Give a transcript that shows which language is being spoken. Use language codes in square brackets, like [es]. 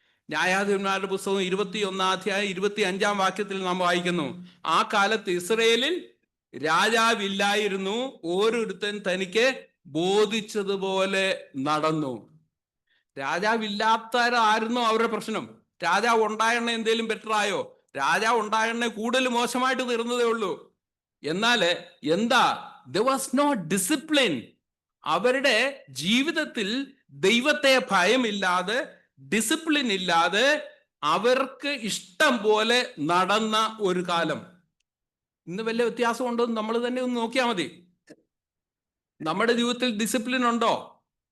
[ml] ന്യായാധിപന്മാരുടെ പുസ്തകം 21 അധ്യായം 25 വാക്യത്തിൽ നാം വായിക്കുന്നു, ആ കാലത്ത് ഇസ്രയേലിൽ രാജാവില്ലായിരുന്നു, ഓരോരുത്തൻ തനിക്ക് ബോധിച്ചതുപോലെ നടന്നു. രാജാവില്ലാത്തവരായിരുന്നു അവരുടെ പ്രശ്നം. രാജാവ് ഉണ്ടായെണ്ണ എന്തേലും ബെറ്ററായോ? രാജാവ് ഉണ്ടായെണ്ണ കൂടുതൽ മോശമായിട്ട് തീർന്നതേ ഉള്ളൂ. എന്നാല് എന്താ, [en] there was no discipline. [ml] അവരുടെ ജീവിതത്തിൽ ദൈവത്തെ ഭയമില്ലാതെ, ഡിസിപ്ലിൻ ഇല്ലാതെ അവർക്ക് ഇഷ്ടം പോലെ നടന്ന ഒരു കാലം. ഇന്ന് വലിയ വ്യത്യാസം ഉണ്ടോ എന്ന് നമ്മൾ തന്നെ ഒന്ന് നോക്കിയാൽ മതി. നമ്മുടെ ജീവിതത്തിൽ ഡിസിപ്ലിൻ ഉണ്ടോ?